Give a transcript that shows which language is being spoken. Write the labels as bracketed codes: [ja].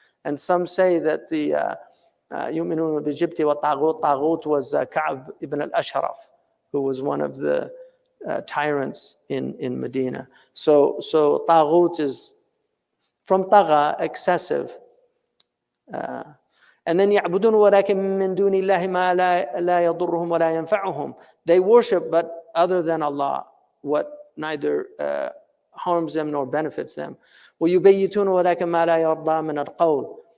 [en] And some say that the [ar] يُؤْمِنُونَ بِالْجِبْتِ وَالطَّاغُوتِ, [en] taghut was Ka'b ibn al-Ashraf, who was one of the tyrants in Medina. So taghut is from tagha, excessive. And then [ar] يعبدون ولكن من دون الله ما لا يضرهم ولا ينفعهم. [en] They worship, but other than Allah, what neither harms them nor benefits them. [ar] ويبيتون ولكن ما لا يرضى من القول.